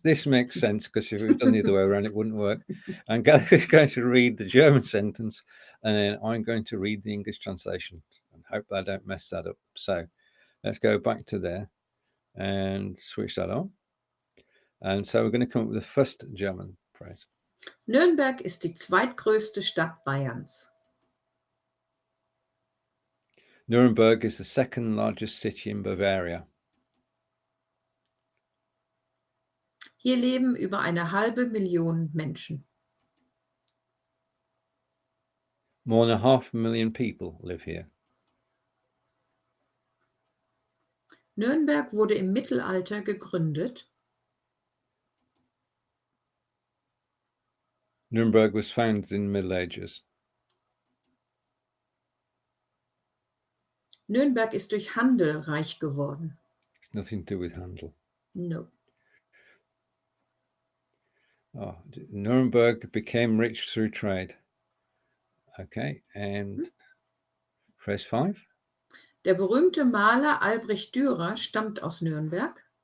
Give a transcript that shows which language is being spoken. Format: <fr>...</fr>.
<en>This makes sense, because if we'd done the other way around, it wouldn't work. Angelika is going to read the German sentence, and then I'm going to read the English translation, and hope I don't mess that up. So let's go back to there and switch that on. And so we're going to come up with the first German phrase.</en> <de>Nürnberg ist die zweitgrößte Stadt Bayerns.</de> <en>Nuremberg is the second largest city in Bavaria.</en> <de>Hier leben über eine halbe Million Menschen.</de> <en>More than 500,000 people live here.</en> <de>Nürnberg wurde im Mittelalter gegründet.</de> <en>Nuremberg was founded in the Middle Ages.</en> <de>Nürnberg ist durch Handel reich geworden.</de> <en>It's nothing to do with Handel. No. Oh, Nuremberg became rich through trade. Okay, and phrase 5.</en> <de>Der berühmte Maler Albrecht Dürer stammt aus Nürnberg.</de>